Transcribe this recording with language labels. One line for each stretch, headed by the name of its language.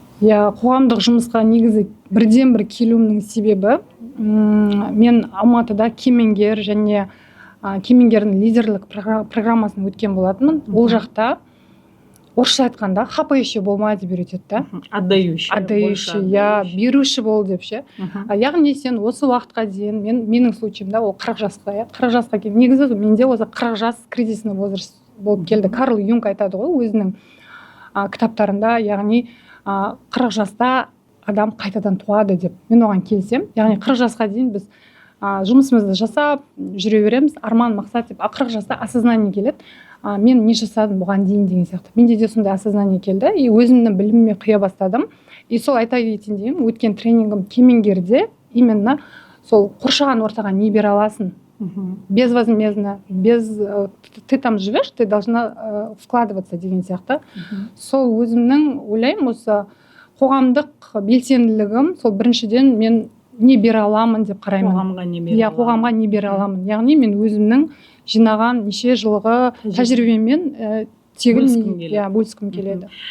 Kazakh: Қоғамдық жұмысқа негізі бірден бір келуімнің себебі мен Алматыда кемеңгер және кемеңгердің лидерлік программасын өткен болатынмын. Ол жақта орысша айтқанда хапающий болма деп үйретеді да. Отдающий, я беруші бол деп ше. Яғни сен осы уақытқа дейін, менің случайымда ол 40 жасқа, 40 жасқа келген. Негізі менде осы 40 жас
Russian: кризисный возраст
Kazakh: болып келді. Карл Юнг айтады ғой өзінің кітаптарында, яғни 40 жаста адам қайтадан туады деп. Мен оған келсем, яғни 40 жасқа дейін біз жұмысымызды жасап жүре береміз, арман, мақсат деп. 40 жаста осознание келеді. Мен не жасадым бұған дейін деген сияқты. Менде де сондай осознание келді. И өзімнің біліміме құя бастадым. И сол айта кетейін деген, өткен тренингім кемеңгерде именно сол қоршаған ортаға не бере аласың.
Russian: Безвозмездно, ты там живешь, ты должна вкладываться
Kazakh: деген сияқты. Сол өзімнің ойлаймын, осы қоғамдық белсенділігім, сол біріншіден мен не бере аламын деп қараймын. Қоғамға не бере аламын. Яғни мен өзімнің жинаған неше жылғы тәжірибемен бөліскім келеді.